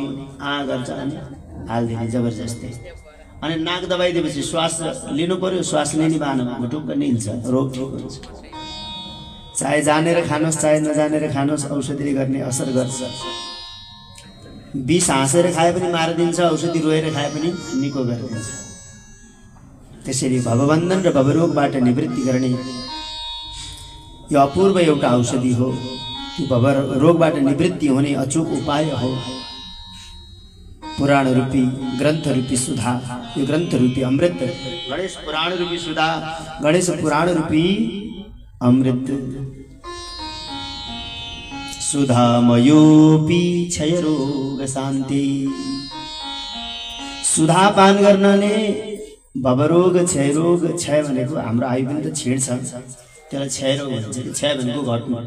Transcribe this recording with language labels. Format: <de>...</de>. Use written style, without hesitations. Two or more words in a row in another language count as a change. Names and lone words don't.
<ne>गर्छ अनि हालिदिने जबरजस्ती अनि नाक दबाइदिएपछि श्वास लिनु पर्यो श्वास लिने बाहनामा घुटुक्क निल्छ रोग ठिक हुन्छ चाहे जानेर खानुहोस् चाहे नजानेर खानुहोस् औषधिले गर्ने असर गर्छ विष हाँसेर खाए पनि मारिदिन्छ औषधि रोएर खाए पनि निको गरिदिन्छ त्यसैले भवबन्धन र भवरोगबाट निवृत्ति गर्ने यो अपूर्व एउटा औषधि हो त्यो भवरोगबाट निवृत्ति हुने अचूक उपाय हो पुराण रूपी ग्रंथ रूपी सुधा यो ग्रंथ रूपी अमृत गणेश पुराण रूपी सुधा गणेश पुराण रूपी अमृत सुधामयोपी क्षय रोग शान्ति सुधा पान गर्नाले भवरोग क्षय भनेको हाम्रो आयु पनि त छेड्छ त्यसलाई क्षय रोग भन्छ क्षय भनेको घट्नु</ne>